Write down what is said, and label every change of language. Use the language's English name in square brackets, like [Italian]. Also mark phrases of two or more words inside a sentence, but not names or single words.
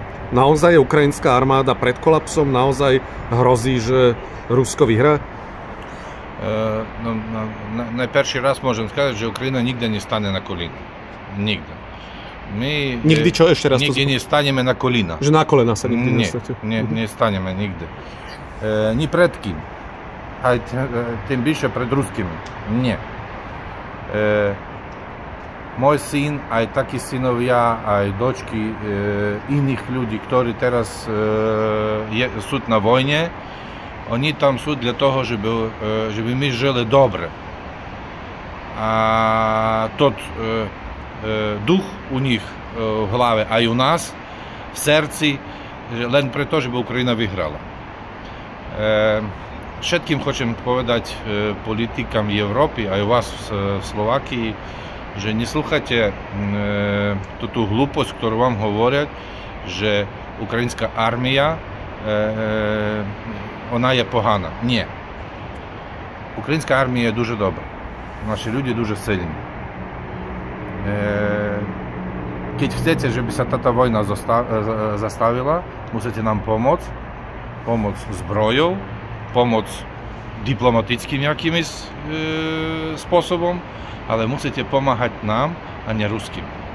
[Slovak] Naozaj je ukrajinská armáda pred kolapsom? Naozaj hrozí, že Rusko vyhrá? Najperší raz môžem сказати, že Ukrajina nikdy nestane na kolína. Nikdy. My nikdy čo ešte raz? Nikdy nestaneme na kolína. Že na kolena sa nikdy nestanete? Nie, nestaneme nikdy. [Ukrainian] Ні перед ким, а тим більше перед русскими. Ні. Мой син, а й такі синов'я, а й дочки інших людей, які зараз суть на війні, вони там суть для того, щоб ми жили добре. А тот дух у них в голові, а й у нас в серці, лише про те, щоб Україна виграла. [Slovak] Všetkým chcem povedať politikám Európy, aj vás v Slovákii, že neslúchajte tú hlúposť, ktorú vám hovoria, že ukrajinská armia ona je pogana. Nie. Ukrajinská armia je [Ukrainian] дуже добра. Наші люди дуже сильні. [Slovak] Keď chcete, żeby sa táto vojna zastavila, musíte nám pomôcť. Pomoc zbrojou, pomoc diplomatickým nejakým spôsobom, ale musíte pomáhať nám a nie ruským.